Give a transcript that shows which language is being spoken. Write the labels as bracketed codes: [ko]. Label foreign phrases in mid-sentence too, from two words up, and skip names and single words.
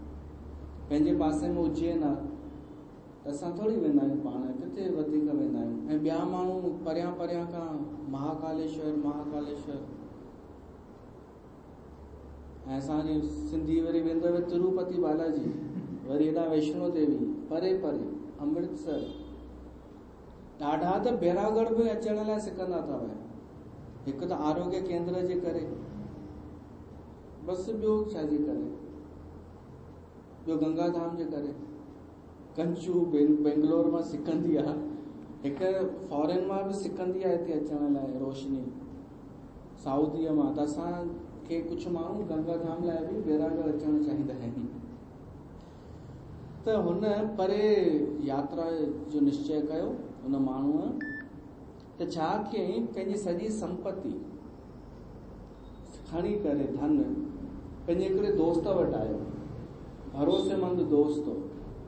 [sd] पंहिंजे पासे में उज्जैन आहे त असां थोड़ी वेंदा आहियूं, पाण किथे वधीक वेंदा आहियूं। ऐं ॿिया माण्हू परियां परियां खां महाकालेश्वर महाकालेश्वर, ऐं असांजी सिंधी वरी वेंदव तिरुपति बालाजी, वरी हेॾा वैष्णो देवी, परे परे अमृतसर, ॾाढा त बैरागढ़ बि अचण लाइ सिकंदा था वञनि। हिकु त आरोग्य केंद्र जे करे, बसि ॿियो छाजे करे, ॿियो गंगा धाम जे करे। कंचू बेंगलोर मां सिकंदी आहे, हिकु फॉरेन मां बि सिकंदी आहे हिते अचण लाइ रोशनी, साउदीअ मां। त असांखे कुझु माण्हू गंगा धाम लाइ बि बैरागढ़ अचणु चाहींदा आहिनि। त हुन परे यात्रा जो निश्चय कयो हुन माण्हूअ, त छा कयईं, पंहिंजी सॼी संपत्ति खणी करे धन पंहिंजे हिकिड़े दोस्त वटि आयो, भरोसेमंद दोस्त हो।